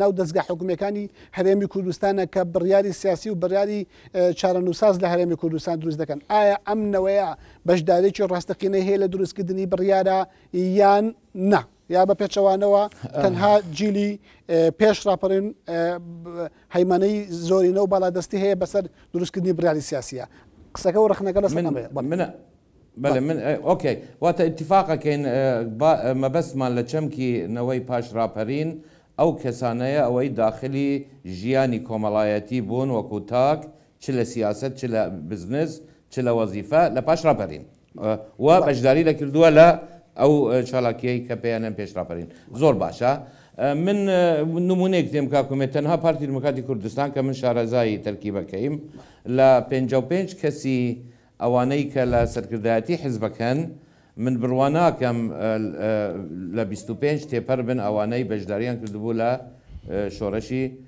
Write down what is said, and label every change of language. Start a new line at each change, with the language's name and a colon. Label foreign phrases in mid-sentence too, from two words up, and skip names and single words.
Central Kurdish: ناو دەستگا حکوومیەکانی هەرێمی کوردستانە کە بڕیاری سیاسی و بڕیاری چارەنووساز لە هەرێمی کوردستان دروست دەکەن ئایا ئەم نەوەیە بەشدارێکی ڕاستەقینەی هەیە لە دروستکردنی بڕیارە یان نا یا بە پێچەوانەوە تەنها جیلی پێش ڕاپەرین هەیمانەی زۆرینە و باڵادەستی هەیە بەسەر دروستکردنی بڕیاری سیاسیە قسەکە و ڕخنەکە لەسەر ئەمەیە بله من اوكي وقت اتفاقا كاين مەبەستمان لە چەمکی نەوەی پاش ڕاپەرین ئەو کەسانەیە ئەوەی داخلی ژیانی کۆمەڵایەتی بوون وەکو تاک چ لە سیاست چ لە بزنس چ لە وەزیفە لە پاش ڕاپەرین و بەشداری لە کردووە لە ئەو چالاکیەی کە پێیانەن پێش ڕاپەرین زۆر باشە من نمونەیەک دێم کاکومێت تەنها پارتی دموکراتی کوردستان کە من شارەزایی تەرکیبەکەیم لە 55 کەسی ئەوانەی کە لە سەرکردایەتی حیزبەکەن من بڕواناکەم لە 25 تێپەر بن ئەوانەی بەشداریان کردبوو لە شۆڕەشی